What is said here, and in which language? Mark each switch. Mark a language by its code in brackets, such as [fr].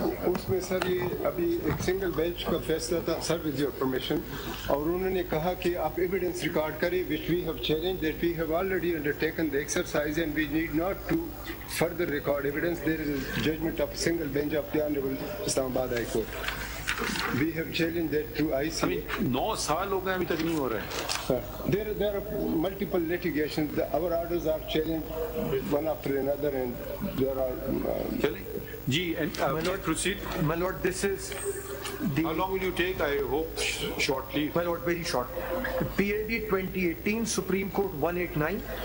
[hi] उसमें सर ये अभी एक सिंगल बेंच का फैसला था सर विद योर परमिशन, और उन्होंने कहा कि आप एविडेंस रिकॉर्ड करें, [en] Which we have challenged that we have already undertaken the exercise and we need not to further record evidence. There is judgment of single bench of the honourable Islamabad high court. We have challenged that through IC. [hi] 9 साल हो गए अभी तक नहीं हो रहा है। [en] There are multiple litigations. Our orders are challenged one after another, and there are. जी, and my lord, proceed. My lord, this is. How long will you take? I hope shortly. My lord, very short. PLD 2018, Supreme Court 189.